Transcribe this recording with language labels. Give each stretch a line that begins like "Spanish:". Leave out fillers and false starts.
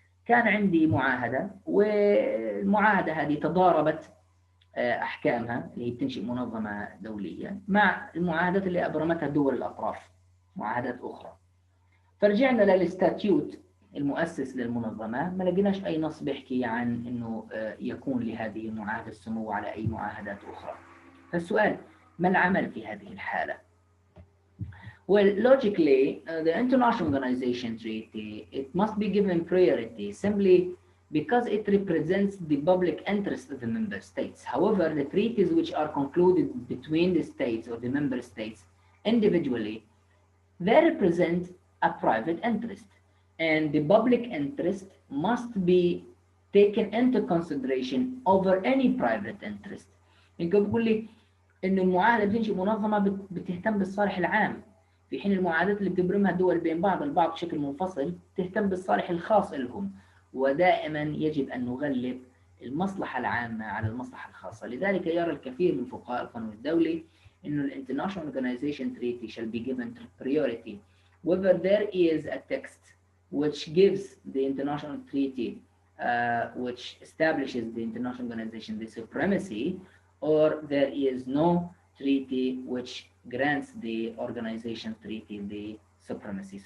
Arabic: كان عندي معاهدة، والمعاهدة هذه تضاربت أحكامها اللي هي بتنشئ منظمة دولية مع المعاهدات اللي أبرمتها دول الأطراف، معاهدات أخرى. فرجعنا للستاتيوت المؤسس للمنظمة، ما لقيناش أي نص بيحكي عن إنه يكون لهذه المعاهدة السمو على أي معاهدات أخرى. فالسؤال، ما العمل في هذه الحالة؟
English: Well, logically, the International Organization Treaty, it must be given priority simply because it represents the public interest of the member states. However, the treaties which are concluded between the states or the member states individually, they represent a private interest, and the public interest must be taken into consideration over any private interest.
Arabic: يمكن بقول لي إنه المعاهدة بتنشئ منظمة بتهتم بالصالح العام، في حين المعاهدات اللي بتبرمها الدول بين بعض البعض بشكل منفصل تهتم بالصالح الخاص لهم، ودائما يجب أن نغلب المصلحة العامة على المصلحة الخاصة. لذلك يرى الكثير من فقهاء القانون الدولي أن ال
English: International Organization Treaty shall be given priority whether there is a text which gives the international treaty which establishes the international organization the supremacy, or there is no treaty which grants the organization treaty the supremacy.